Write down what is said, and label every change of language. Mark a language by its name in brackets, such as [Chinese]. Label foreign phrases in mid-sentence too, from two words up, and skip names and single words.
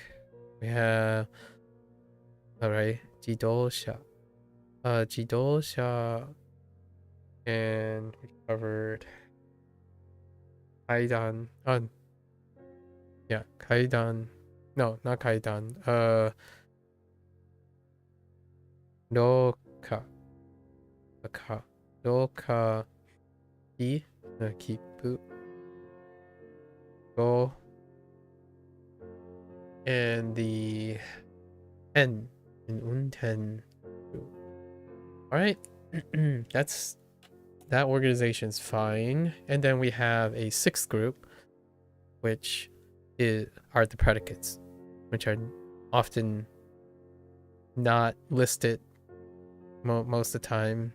[English] We have. Alright. Jidosha. Jidosha. And we covered Kaidan. Yeah, Kaidan. No, not Kaidan. Roka. Roka. Ki. Kipu. Go. And the N in Unten. Alright. That organization's fine. And then we have a 6th group, which are the predicates, which are often not listed most of the time.